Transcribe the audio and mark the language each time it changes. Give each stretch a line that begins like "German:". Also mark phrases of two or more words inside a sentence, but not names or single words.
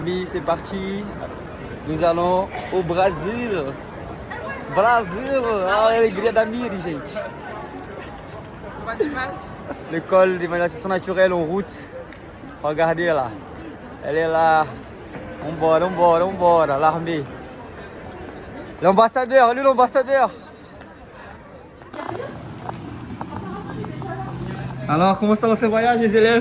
French: Oui, c'est parti. Nous allons au Brésil.
Portuguese: Brasil! Ah, a alegria da Miri, gente.
French: L'école d'évaluation naturelle en route. Regardez là. Elle est là.
Portuguese: Vambora, vambora, vambora.
French: L'armée. L'ambassadeur, lui l'ambassadeur. Alors, comment ça va ce voyage, les élèves?